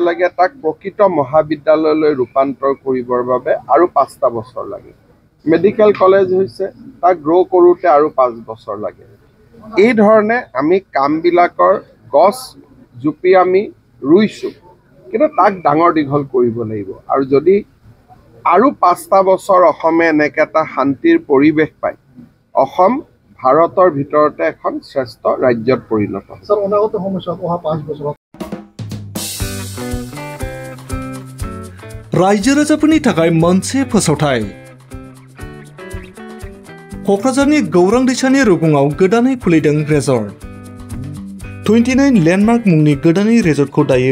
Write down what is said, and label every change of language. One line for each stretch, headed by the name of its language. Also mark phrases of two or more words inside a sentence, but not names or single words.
Assamese: লগে তাক প্ৰকৃত মহাবিদ্যালয়লৈ ৰূপান্তৰ কৰিবৰ বাবে আৰু 5টা বছৰ লাগে মেডিকেল কলেজ হৈছে তাক গ্ৰ' কৰোঁতে আৰু 5 বছৰ লাগে এই ধৰণে আমি কামবিলাকৰ গছ জুপি আমি ৰুইছোঁ কিন্তু তাক ডাঙৰ দীঘল কৰিব লাগিব আৰু যদি আৰু 5টা বছৰ অসমে এনেকৈ এটা শান্তিৰ পৰিৱেশ পায় অসম ভাৰতৰ ভিতৰতে এখন শ্ৰেষ্ঠ ৰাজ্যত পৰিণত হ'ব
Bodo: रायजो राजाफोरनि थाखाय मोनसे फोसावथाय क'क्राझारनि गौरां दैसानि रुगुङाव गोदानै खुलिदों रेजर्ट 29 लेन्डमार्क मुंनि गोदानै रेजर्टखौ दायो